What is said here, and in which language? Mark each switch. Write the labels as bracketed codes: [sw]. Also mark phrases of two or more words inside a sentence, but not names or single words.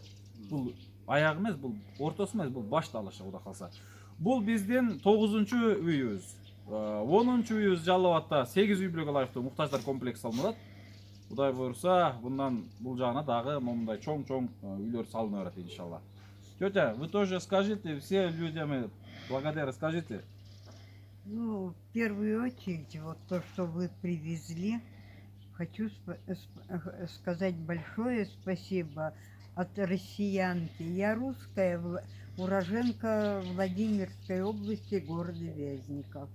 [ky] Бул аяк эмес, бул ортосу эмес, бул башталышы, Кудай калса. Бул биздин 9-чу үйүбүз. 10-чу үйүбүз Жалал Абадта 8 үй бүлөккө ылайыктуу муктаждар комплекси салынат. Кудай буйрса, бундан бул жагына дагы момундай чоң-чоң үйлөр салына берет иншалла. [ru] Тетя, вы тоже скажите, все людям благодаря скажите. Ну, в первую очередь, вот то, что вы привезли, хочу сказать большое спасибо от россиянки. Я русская, уроженка Владимирской области, города Вязников.